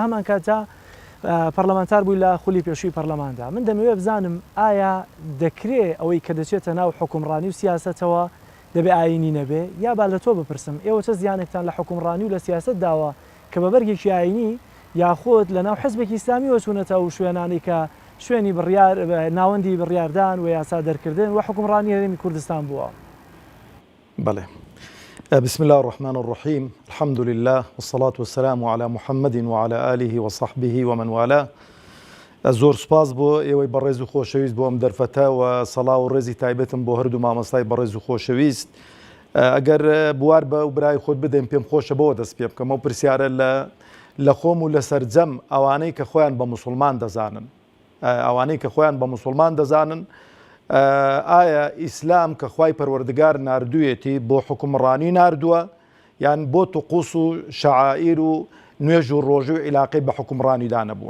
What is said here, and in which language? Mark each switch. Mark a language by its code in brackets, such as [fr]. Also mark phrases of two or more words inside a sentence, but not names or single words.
[ckb] هەمان کاتا پەرلەمانتار بووی لە خولی پێشووی پەرلەماندا من دەمەوێت بزانم ئایا دەکرێت ئەوەی کە دەچێتە ناو حکومڕانی و سیاستەوە دەبێ ئاینی نەبێ یا با لە تۆ بپرسم ئێوە چه زیانێکتان لە حکومڕانی و لە سیاست داوە کە بە بەرگێکی ئاینی یاخۆت لە ناو حزبێکی ئیسلامی وەچوونەتە و شوێنانی کە شوێنی بڕیار ناوەندی بڕیاردان و یاسا دەرکردن و حکومڕانی هەرێمی کوردستان بووە. بله. [ar] بسم الله الرحمن الرحيم الحمد لله والصلاة والسلام على محمد وعلى آله وصحبه ومن والاه. [ckb] زۆر سپاس بۆ ئێوەی بەڕێز و خۆشەویست بۆ ئەم دەرفەتە و سەڵاو و ڕێزی تایبەتم بۆ هەردوو مامۆستای بەڕێز و خۆشەویست. ئەگەر بوار بە و برای خۆت بدەین پێم خۆشە بەوە دەست پێ بکەم ئەو پرسیارە لە خۆم و لە سەرجەم ئەوانەی کە خۆیان بە موسڵمان دەزانن ئەوانەی کە خۆیان بە موسڵمان دەزانن ئایا ئیسلام کە خوای پەروەردگار ناردوویەتی بۆ حکومڕانی ناردووە یان بۆ توقوس و شەعائیر و نوێژ و ڕۆژوو و عیلاقەی بە حکومڕانیدا نەبووە.